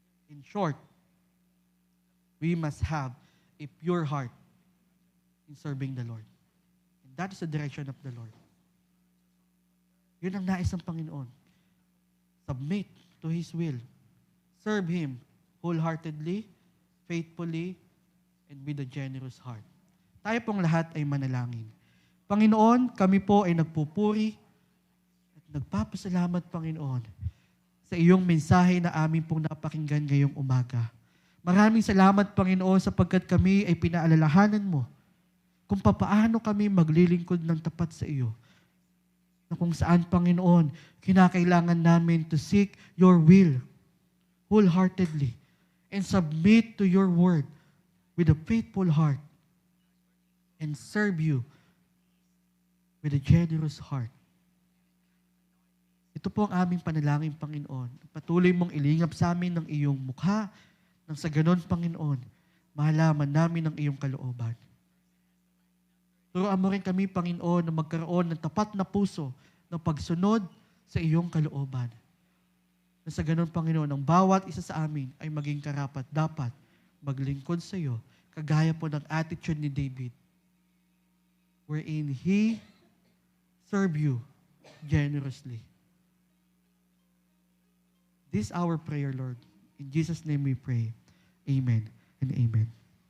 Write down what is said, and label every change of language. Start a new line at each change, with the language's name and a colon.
English: In short, we must have a pure heart in serving the Lord. And that is the direction of the Lord.
Filipino: Yun ang nais ng Panginoon.
English: Submit to His will. Serve Him wholeheartedly, faithfully, and with a generous heart.
Filipino: Tayo pong lahat ay manalangin. Panginoon, kami po ay nagpupuri at nagpapasalamat, Panginoon, sa iyong mensahe na amin pong napakinggan ngayong umaga. Maraming salamat, Panginoon, sapagkat kami ay pinaalalahanan mo kung papaano kami maglilingkod ng tapat sa iyo. Na kung saan, Panginoon, kinakailangan namin
English: to seek your will wholeheartedly and submit to your word with a faithful heart and serve you with a generous heart.
Filipino: Ito po ang aming panalangin, Panginoon. Patuloy mong ilingap sa amin ng iyong mukha, nang sa ganon, Panginoon, mahalaman namin ang iyong kalooban. Turuan mo rin kami, Panginoon, na magkaroon ng tapat na puso ng pagsunod sa iyong kalooban. Na sa ganon, Panginoon, ang bawat isa sa amin ay maging karapat dapat maglingkod sa iyo, kagaya po ng attitude ni David,
English: wherein he served you generously. This is our prayer, Lord. In Jesus' name we pray. Amen and amen.